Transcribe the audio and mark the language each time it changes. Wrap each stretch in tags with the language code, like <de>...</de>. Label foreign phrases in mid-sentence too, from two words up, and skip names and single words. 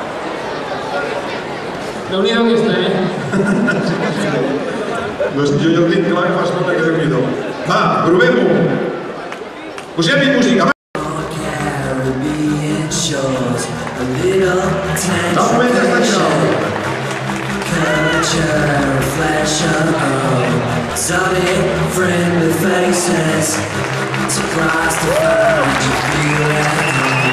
<ca>Déu-n'hi-do aquesta, Doncs jo ja ho tinc clar que fa estona que Déu-n'hi-do. Va, provem-ho. Posem-hi música, va. No, ja està això.</ca> <en>Reflection of sunny friendly faces, surprised to find you feel at home.</en>